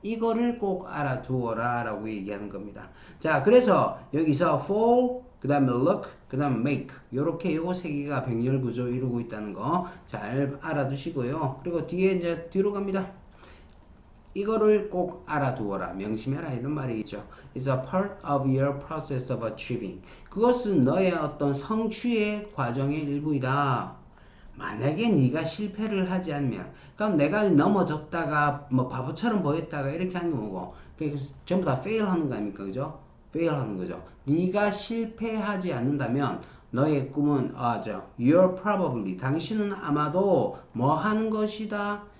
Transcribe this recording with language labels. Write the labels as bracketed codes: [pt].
[ko] 이거를 꼭 알아두어라 라고 얘기하는 겁니다. 자, 그래서 여기서 fall, 그 다음에 look, 그 다음에 make 요렇게 요거 세 개가 병렬 구조 이루고 있다는 거 잘 알아두시고요. 그리고 뒤에 이제 뒤로 갑니다. 이거를 꼭 알아두어라, 명심해라 이런 말이겠죠. [en] It's a part of your process of achieving. [ko] 그것은 너의 어떤 성취의 과정의 일부이다. 만약에 네가 실패를 하지 않으면, 그럼 내가 넘어졌다가 뭐 바보처럼 보였다가 이렇게 하는 게 뭐고, 그래서 전부 다 fail 하는 거 아닙니까, 그죠? fail 하는 거죠. 네가 실패하지 않는다면 너의 꿈은 [en] you're probably [ko] 당신은 아마도 뭐 하는 것이다.